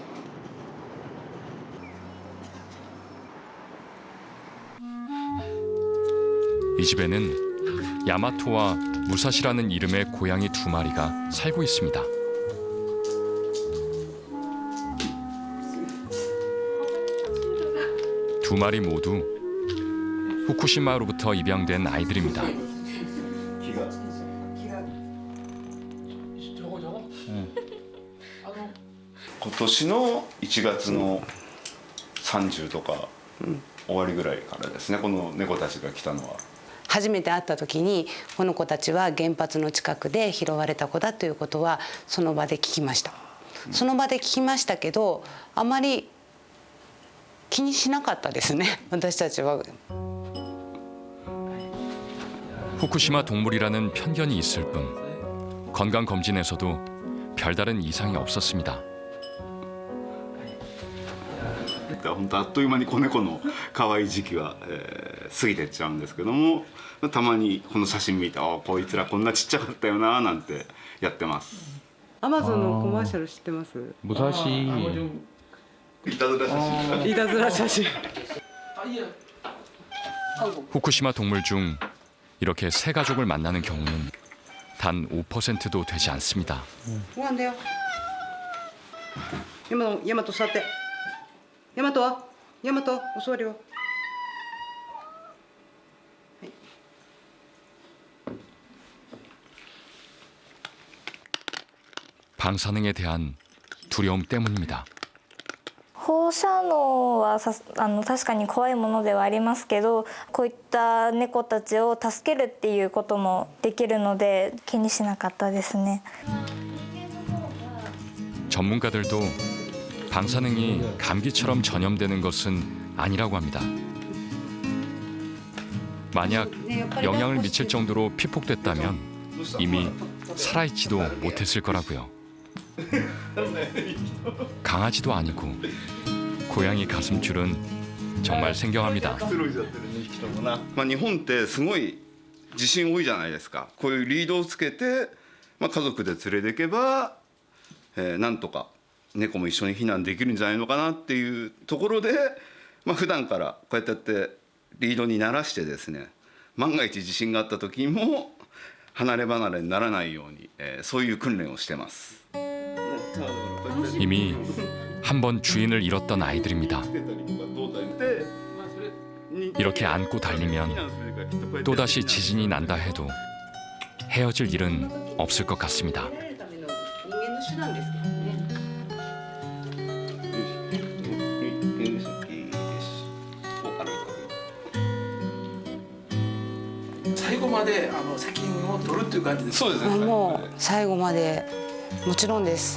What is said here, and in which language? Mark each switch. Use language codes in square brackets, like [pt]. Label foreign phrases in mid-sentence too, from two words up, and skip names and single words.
[ko] 이 집에는 야마토와 무사시라는 이름의 고양이 2마리가 살고 있습니다. 두 마리 모두 후쿠시마로부터 입양된 아이들입니다. [ja] 今年の1月の30とか終わりぐらいからですね、この猫たちが来たのは。初めて会った時にこの子たちは原発の近くで拾われた子だということはその場で聞きました。その場で聞きましたけど、あまり気にしなかったですね、私たちは。 [ko] 후쿠시마 동물이라는 편견이 있을 뿐 건강 검진에서도 별다른 이상이 없었습니다. [ja] 本当あっという間に子猫の可愛い時期は、過ぎてっちゃうんですけども、たまにこの写真見て、あ、こいつらこんなちっちゃかったよななんてやってます。アマゾンのコマーシャル知ってます？ 무사시. いたずら写真。いたずら写真。 [ko] 후쿠시마 동물 중 이렇게 새 가족을 만나는 경우는 단 5%도 되지 않습니다. [ja] ご飯だよ。ヤマト座って。ヤマトお座りは。 [ko] 방사능에 대한 두려움 때문입니다. [ja] 放射能は確かに怖いものではありますけど、こういった猫たちを助けるっていうこともできるので気にしなかったですね。 [ko] 전문가들도 방사능이 감기처럼 전염되는 것은 아니라고 합니다. 만약 영향을 미칠 정도로 피폭됐다면 이미 살아있지도 못했을 거라고요. 강아지도 아니고 고양이 가슴줄은 정말 생경합니다. [ja] 日本ってすごい地震多いじゃないですか。こういうリードをつけて、家族で連れていけば、なんとか猫も一緒に避難できるんじゃないのかなっていうところで、普段からこうやってリードに慣らしてですね、万が一地震があった時も離れ離れにならないように、そういう訓練をしてます。 [ko] 이미 한 번 주인을 잃었던 아이들입니다. 이렇게 안고 달리면 또다시 지진이 난다 해도 헤어질 일은 없을 것 같습니다. [ja] もう最後までもちろんです。